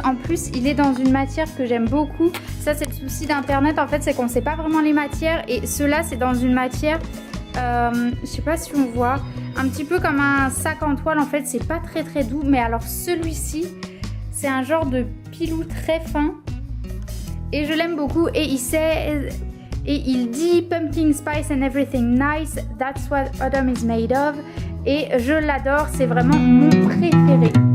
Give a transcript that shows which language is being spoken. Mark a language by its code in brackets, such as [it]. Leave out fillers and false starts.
[fr] En plus, il est dans une matière que j'aime beaucoup. Ça, c'est le souci d'Internet. En fait, c'est qu'on ne sait pas vraiment les matières. Et ceux-là, c'est dans une matière... je sais pas si on voit, un petit peu comme un sac en toile. En fait, c'est pas très très doux, mais alors celui-ci, c'est un genre de pilou très fin et je l'aime beaucoup. Et il dit [en] pumpkin spice and everything nice, that's what autumn is made of. [fr] Et je l'adore, c'est vraiment mon préféré.